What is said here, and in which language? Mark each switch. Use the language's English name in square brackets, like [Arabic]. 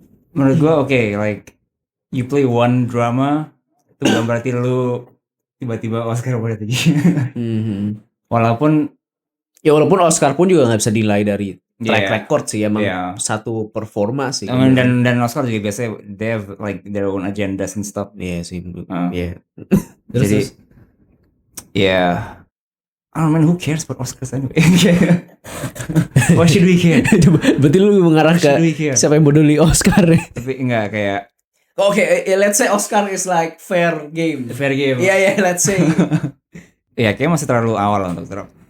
[Indonesian] Menurut gua [English] like you play one drama [Indonesian] itu bukan berarti lu tiba-tiba Oscar berarti. Walaupun Oscar pun juga nggak bisa dinilai dari track record sih, emang satu performa sih. Dan Oscar juga biasanya [English] they have like their own agendas and stuff. [Indonesian] Sih. Jadi [English] I don't know, who cares about Oscars anyway? Why should we care? [Indonesian] Berarti lu mengarah ke siapa yang peduli Oscar ya? Tapi enggak kayak [English] let's say Oscar is like fair game. [Indonesian] Iya, [English] let's say. [Indonesian] Kayak masih terlalu awal untuk terus.